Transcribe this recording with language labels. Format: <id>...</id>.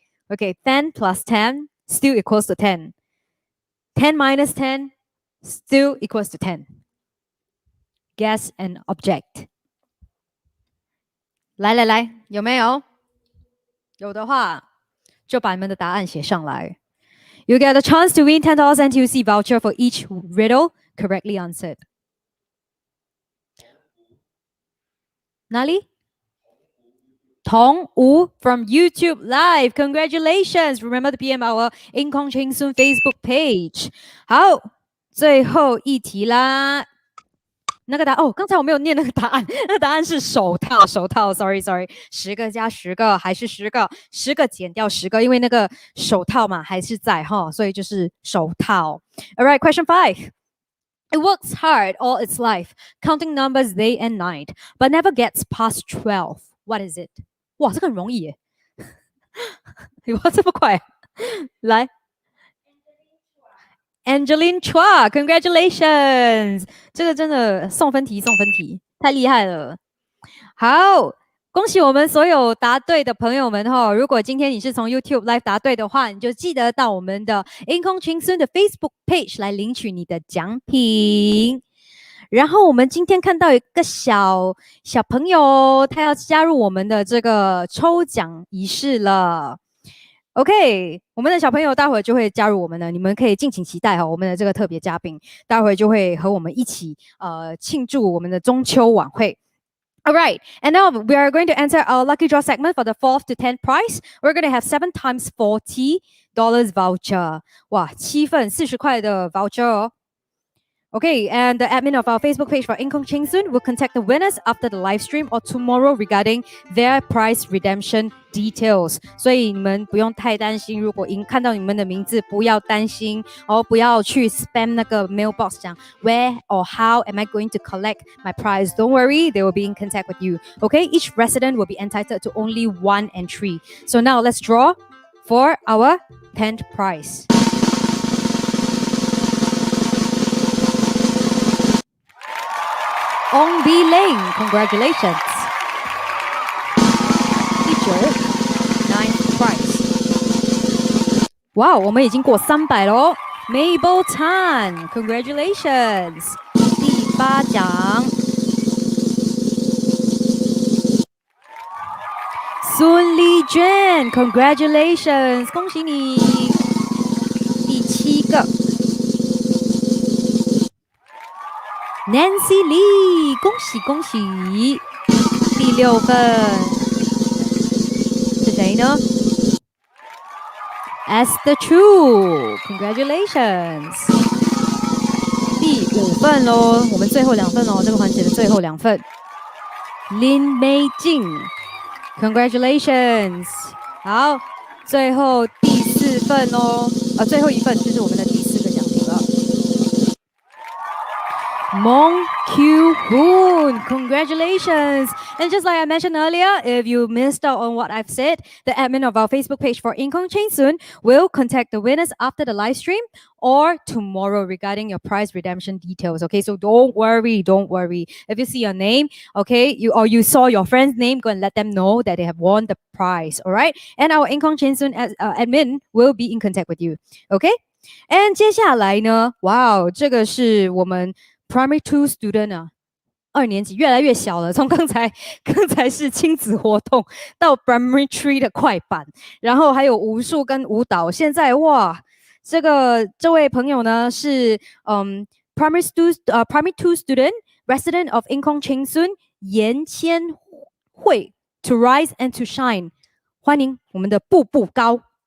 <en>Okay, 10 plus 10 still equals to 10. 10 minus 10 still equals to 10. Guess an object.</en> <zh>来，有没有？有的话，就把你们的答案写上来。</zh> <en>You get a chance to win $10 NTUC voucher for each riddle correctly answered.</en> <zh>哪里？</zh> <en>童吴 from YouTube Live. Congratulations. Remember to PM our Cheng Soon Facebook page.</en> <zh>好，最后一题啦。那个答案刚才我没有念那个答案，那个答案是手套，sorry， 10个加10个还是10个，10个减掉10个，因为那个手套嘛还是在哈，所以就是手套。</zh> <en>All right, question 5. It works hard all its life, counting numbers day and night, but never gets past 12. What is it?</en> <zh>哇，这个很容易耶！哇，这么快</zh> <en>来 Angeline Chua, congratulations！</en> <zh>这个真的送分题，太厉害了。好，恭喜我们所有答对的朋友们哈！如果今天你是从 YouTube Live 答对的话，你就记得到我们的 Income Cheng Soon 的 Facebook page 来领取你的奖品。然后我们今天看到一个小朋友，他要加入我们的这个抽奖仪式了。 OK， 我们的小朋友待会就会加入我们的，你们可以敬请期待哈，我们的这个特别嘉宾待会就会和我们一起庆祝我们的中秋晚会。</zh> <en>All right, and now we are going to enter our lucky draw segment for the 4th to 10th prize. We're going to have 7 times $40 voucher.</en> <zh>哇，7份40块的 voucher 哦。</zh> <en>Okay, and the admin of our Facebook page for Income Cheng Soon will contact the winners after the live stream or tomorrow regarding their prize redemption details.</en> <zh>所以你们不用太担心，如果看到你们的名字，不要担心哦，不要去 spam 那个 mailbox 讲</zh> <en>where or how am I going to collect my prize? Don't worry, they will be in contact with you. Okay, each resident will be entitled to only 1 entry. So now let's draw for our 10th prize. Ong B Lane, congratulations.</en> <zh>第9</zh> <en>9th prize.</en> <zh>哇，我们已经过300了哦。</zh> <en>Mabel Tan, congratulations.</en> <zh>第8奖。孙丽娟 congratulations， 恭喜你。第7个。 Nancy Lee， 恭喜恭喜！ 第6份是谁呢 ？Esther Chu， congratulations！第5份咯，我们最后2份咯，这个环节的最后2份。林美静 ，congratulations！好，最后第4份哦，最后1份就是我们的第4个奖品了。</zh> <en>Mong Kyu Hoon, congratulations! And just like I mentioned earlier, if you missed out on what I've said, the admin of our Facebook page for Income Cheng Soon will contact the winners after the live stream or tomorrow regarding your prize redemption details. Okay, so don't worry. If you see your name, okay, you saw your friend's name, go and let them know that they have won the prize. All right, and our Income Cheng Soon admin will be in contact with you.</en> <zh>Okay, and 接下来呢，哇，这个是我们Primary 2 student 啊，2年级越来越小了，从刚才是亲子活动到 Primary 3的快板，然后还有武术跟舞蹈，现在哇，这位朋友呢是Primary 2 student resident of Income Cheng Soon 严千惠</zh> <en>to rise and to shine，</en> <zh>欢迎我们的步步高。</zh>